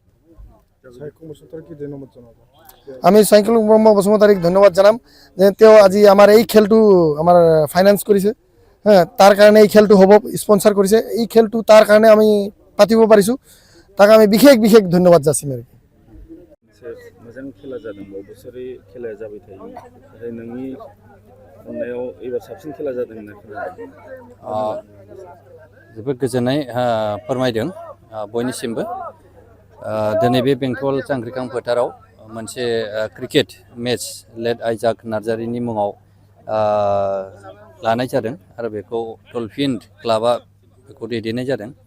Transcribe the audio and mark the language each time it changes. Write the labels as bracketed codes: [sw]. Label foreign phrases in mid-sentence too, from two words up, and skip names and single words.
[as] আমি চাইকেল ব্ৰহ্ম বসুমতাৰীক ধন্যবাদ জনাম যে তেওঁ আজি আমাৰ এই খেলটো আমাৰ ফাইনেন্স কৰিছে। তাৰ কাৰণে এই খেলটো হ'ব, স্পনচাৰ কৰিছে এই খেলটো, তাৰ কাৰণে আমি পাতিব পাৰিছোঁ, তাক আমি বিশেষ ধন্যবাদ যাচিম আৰু কি। [brx] मोजां खेला जादों, बोसोरै खेलाया जाबाय थायो, नाथाय नोंनि अननायाव एबार साबसिन खेला जादों होनना खोनादों। जोबोद गोजोननाय फोरमायदों बयनिसिमबो। दिनै बे बेंटल जांख्रिखां फोथाराव मोनसे [en] cricket match [brx] लेड आइजाक नार्जारिनि मुङाव लानाय जादों आरो बेखौ डलफिन क्लाबा बेखौ दैदेननाय जादों।